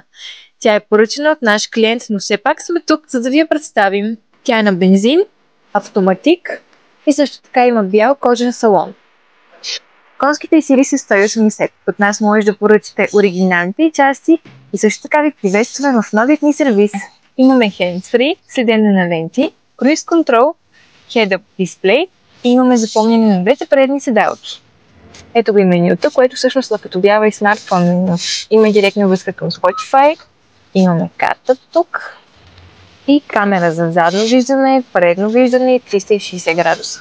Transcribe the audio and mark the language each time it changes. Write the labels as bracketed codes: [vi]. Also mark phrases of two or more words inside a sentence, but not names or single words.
[bg] Тя е поръчена от наш клиент, но все пак сме тук, за да ви я представим. Тя е на бензин, автоматик и също така има бял кожен салон. Конските сили са 180. От нас може да поръчате оригиналните части и също така ви приветстваме в новият ни сервис. Имаме hands-free, следене на ленти, [en] cruise control, head-up [bg] дисплей и имаме запомняне на двете предни седалки. Ето го и менюто, което всъщност наподобява и смартфон меню. Има директна връзка към Spotify, имаме карта тук и камера за задно виждане, предно виждане и 360 градуса.